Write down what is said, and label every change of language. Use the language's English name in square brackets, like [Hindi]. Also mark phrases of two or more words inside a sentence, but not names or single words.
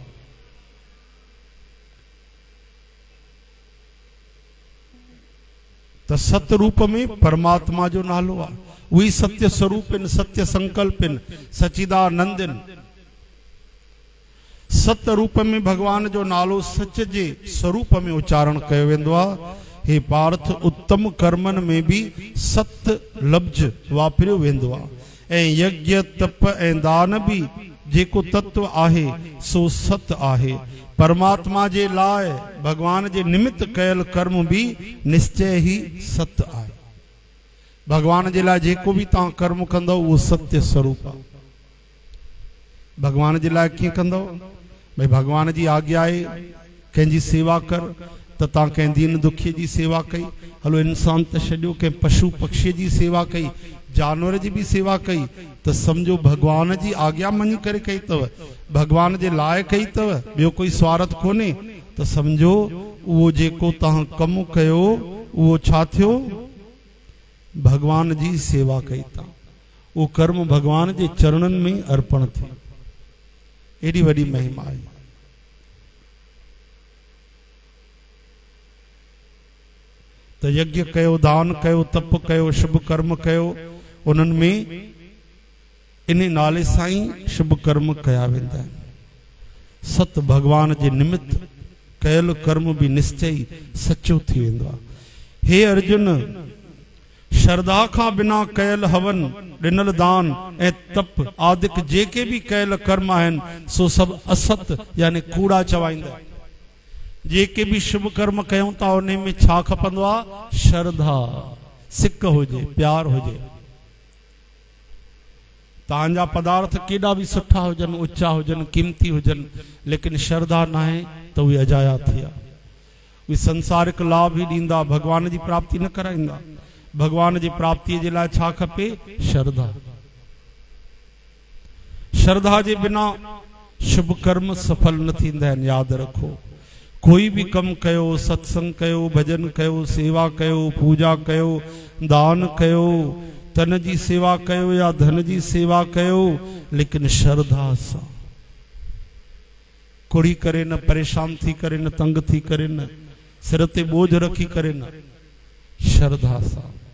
[Sindhi] त सत रूप में परमात्मा जो नालो आहे। वही सत्य स्वरूप इन, सत्य संकल्प इन, सचिदानंद इन। सत रूप में भगवान जो नालो सच जे स्वरूप में उच्चारण कयो वेंदो आहे। हे पार्थ उत्तम कर्मन में भी सत लफ्ज वापरियो वेंदो आहे। ऐं यज्ञ तप ऐं दान भी जेको तत्व आहे सो सत आहे। परमात्मा जे लाइ भगवान जे निमित्त कयल कर्म भी निश्चय ही सत आहे। भगवान जे लाइ जेको भी तव्हां कर्म कंदो वो सत्य स्वरूप आहे। भगवान जे लाइ कीअं कंदो? भाई भगवान जी आज्ञा आहे कंहिंजी सेवा कर, त तव्हां कंहिं दीन दुखी जी सेवा कई। हलो इंसान त छॾियो, कंहिं पशु पक्षी जी सेवा कई, जानवर जी भी सेवा कई, तो समझो भगवान जी आज्ञा मञी करे कई अथव, भगवान जे लाइ कई अथव, ॿियो कोई स्वार्थ कोन्हे। तो समझो उहो जेको तव्हां कमु कयो उहो छा थियो? भगवान जी सेवा कई था। वो कर्म भगवान जे चरणन में अर्पण थियो। एडी वडी महिमा है। तो यज्ञ कयो, दान कयो, तप कयो, शुभ कर्म कयो, उन्हनि में इन नाले साईं शुभ कर्म कया वेंदा आहिनि। सत भगवान जे निमित्त कयल कर्म भी निश्चय सचो थी वेंदो आहे। हे अर्जुन, श्रद्धा का बिना कयल हवन, ॾिनल दान ऐं तप आदिक जेके भी कयल कर्म आहिनि सो सब असत यानी कूड़ा चवाईंदा। जेके भी शुभ कर्म कयूं था उन में छा खपंदो आहे? श्रद्धा, सिक हुजे, प्यार हुजे। तव्हांजा पदार्थ केॾा भी सुठा हुजनि, उचा हुजनि, कीमती हुजनि, लेकिन श्रद्धा न आहे त उहे अजाया थिया। उहे संसारिक लाभ ही ॾींदा, भगवान जी प्राप्ति न कराईंदा। भगवान जी प्राप्ति जे लाइ छा खपे? श्रद्धा। श्रद्धा जे बिना शुभ कर्म सफल न थींदा आहिनि। यादि रखो, कोई भी कम कयो, सत्संग कयो, भजन कयो, सेवा कयो, पूजा कयो, दान कयो, तन जी सेवा कयो या धन जी सेवा कयो, लेकिन श्रद्धा सां, कुड़ी करे न, परेशान थी करे न, तंग थी करे न, सिर ते बोझ रखी करे न, श्रद्धा सां।